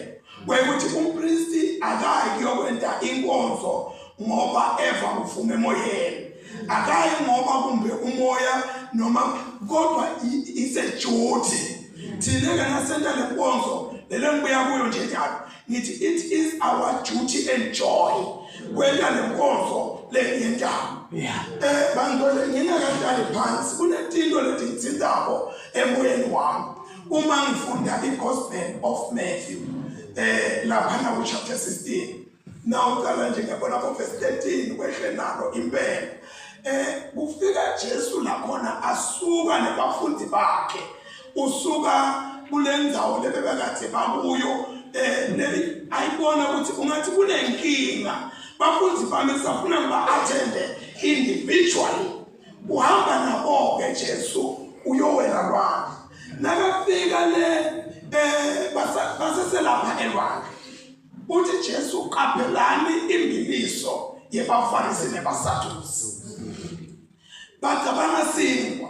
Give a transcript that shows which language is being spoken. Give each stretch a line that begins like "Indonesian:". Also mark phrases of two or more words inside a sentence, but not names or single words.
Swati: Wekuthi umpriest akayi kuyokwenda inkonzo ngoba eva kuvume emoyeni. Akayi ngoba kumbe umoya noma kodwa isejuti. Thina ngasenta lenkonzo lelo ngibuya kuyo nje njalo. Ngithi
English: it is our duty and joy
Swati: kwenda lenkonzo leyendaba. Bangole ngingakadali phansi kunetinto leti ngitsindako emoyeni wami. Uma ngifunda iGospel of Matthew lapha na chapter 16. Now uqala nje ngiyabona ko verse 13 kwehle nalo impela. Kufika Jesu la khona asuka nebafundi bakhe. Usuka kulendzawo lebebekade bakuyo ayibona ukuthi ungathi kunenkinga. Bafundi bami safuna ngiba-attende individually. Uhamba nabo ke Jesu uyowela lwandle. Nakafika le baseselapha elwandle. Uthi Jesu qaphelani imbiliso yebaFarisi nebaSadusi. Bacabanga singwa.